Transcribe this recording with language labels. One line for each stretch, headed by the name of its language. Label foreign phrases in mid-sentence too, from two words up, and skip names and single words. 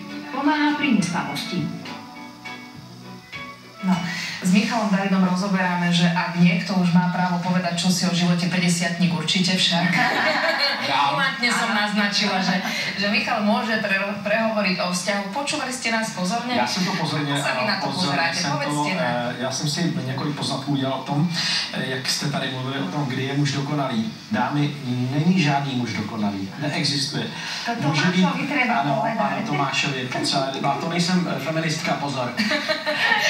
Slovak: Pomáha pri nespavosti. No, s Michalom Davidom rozoberáme, že ak niekto už má právo povedať, čo si o živote 50-tník, určite však. Umantne som naznačila, že Michal môže prehovoriť o vzťahu. Počúvali ste nás pozorne?
Czech: Já jsem to pozorně já jsem si několik poznatků udělal o tom, jak jste tady mluvili o tom, kdy je muž dokonalý. Dámy, není žádný muž dokonalý. Neexistuje.
Slovak: To Tomášovi treba povedať.
Czech: Ano, Tomášovi. A to nejsem feministka, pozor.